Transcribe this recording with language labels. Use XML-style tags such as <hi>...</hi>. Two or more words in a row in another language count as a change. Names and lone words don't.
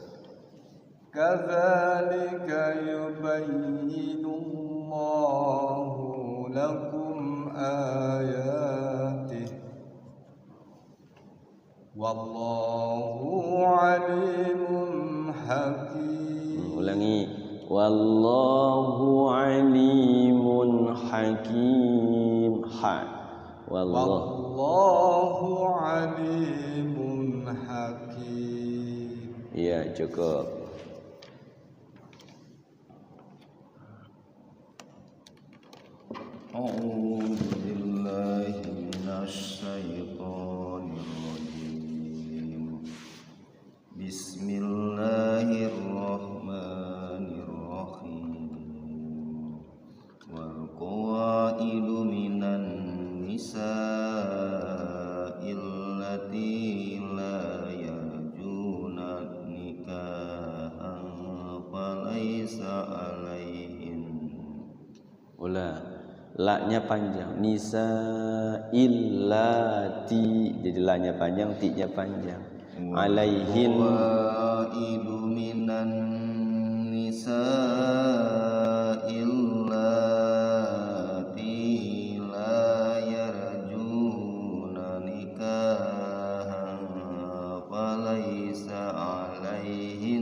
<ar>كذلك يبين الله لكم آياته والله عليم حكيم. Ulangi. والله عليم حكيم. والله عليم حكيم.</ar> <id>Iya, cukup.</id> <ar>أعوذ بالله من الشيطان الرجيم. بسم الله الرحمن الرحيم. والقواعد من النساء اللاتي لا يرجون نكاحا فليس عليهن.</ar> <id>La-nya panjang.</id> <ar>نساء اللاتي.</ar> <id>Jadi la-nya panjang, ti-nya panjang.</id> <ar>عليهن. قواعد من النساء اللاتي لا يرجون نكاحا فليس عليهن.</ar>